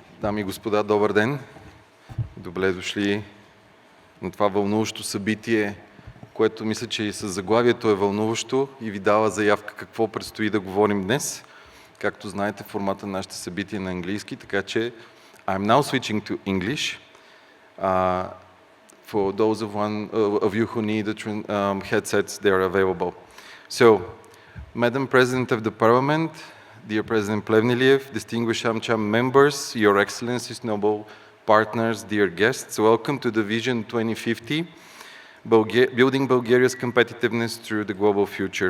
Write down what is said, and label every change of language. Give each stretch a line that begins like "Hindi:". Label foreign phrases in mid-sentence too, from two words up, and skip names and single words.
Bulgarian: Дами и господа, добър ден! Добре дошли на това вълнуващо събитие, което мисля, че и с заглавието е вълнуващо и ви дава заявка какво предстои да говорим днес. Както знаете, формата на нашите събития е на английски, така че
English: I'm now switching to English. For those of you who need headsets, they are available. So, Madam President of the Parliament, dear President Plevneliev, distinguished AmCham members, Your Excellencies, noble partners, dear guests, welcome to the Vision 2050, Building Bulgaria's Competitiveness Through the Global Future.